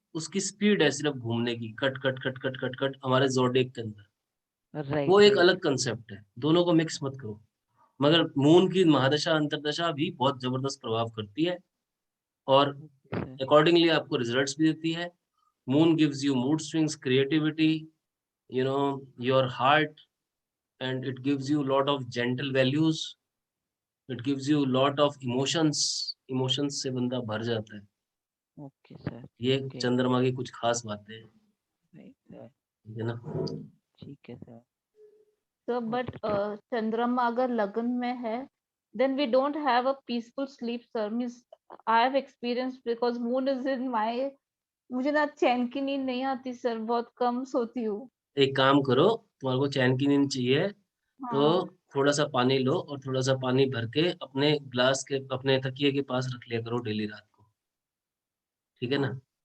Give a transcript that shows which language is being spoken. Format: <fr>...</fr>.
<hi>उसकी स्पीड है सिर्फ घूमने की, cut cut cut cut cut cut हमारे जोडिएक के अंदर, वो</hi> <en>right</en> <hi>एक</hi> <en>Right.</en> <hi>अलग कंसेप्ट है, दोनों को मिक्स मत करो। मगर मून की महादशा अंतर्दशा भी बहुत जबरदस्त प्रभाव करती है, और</hi> <en>Okay sir.</en> <hi>अकॉर्डिंगली आपको रिजल्ट्स भी देती है।</hi> <en>moon gives you mood swings, creativity, you know, your heart, and it gives you lot of gentle values, it gives you lot of emotions</en> <hi>से बंदा भर जाता है।</hi> <en>Okay sir.</en> <hi>ये</hi> <en>Okay.</en> <hi>चंद्रमा की कुछ खास बातें हैं,</hi> <en>Right sir.</en> <hi>ठीक है ना। ठीक है सर।</hi> <en>So, but Chandrama</en> <hi>अगर लगन में है,</hi> <en>then we don't have a peaceful sleep, sir. Means I have experienced because moon is in my,</en> <hi>मुझे ना चैन की नींद नहीं आती सर, बहुत कम सोती हूँ। एक काम करो, तुम्हारे को चैन की नींद चाहिए तो हाँ। थोड़ा सा पानी लो, और थोड़ा सा पानी भर के अपने ग्लास के, अपने तकिए के पास रख लिया करो डेली रात को, ठीक है ना।</hi>